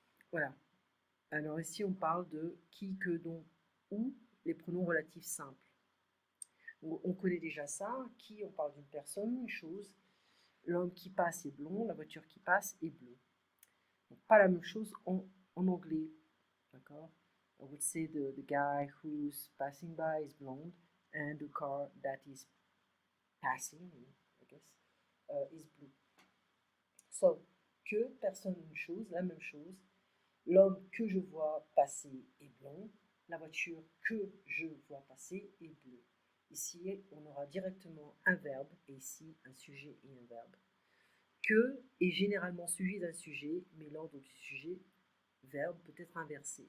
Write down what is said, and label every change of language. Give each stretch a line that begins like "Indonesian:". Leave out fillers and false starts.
French: Voilà. Alors ici, on parle de qui, que, dont, ou, les pronoms relatifs simples. On connaît déjà ça. Qui, on parle d'une personne, une chose. L'homme qui passe est blond, la voiture qui passe est bleue. Donc, pas la même chose en anglais. D'accord?
English: I would say the guy who's passing by is blonde and the car that is passing, I guess, is blue.
French: So, que, personne, une chose, la même chose. L'homme que je vois passer est blond. La voiture que je vois passer est bleue. Ici, on aura directement un verbe et ici un sujet et un verbe. Que est généralement suivi d'un sujet, mais l'ordre du sujet verbe peut être inversé.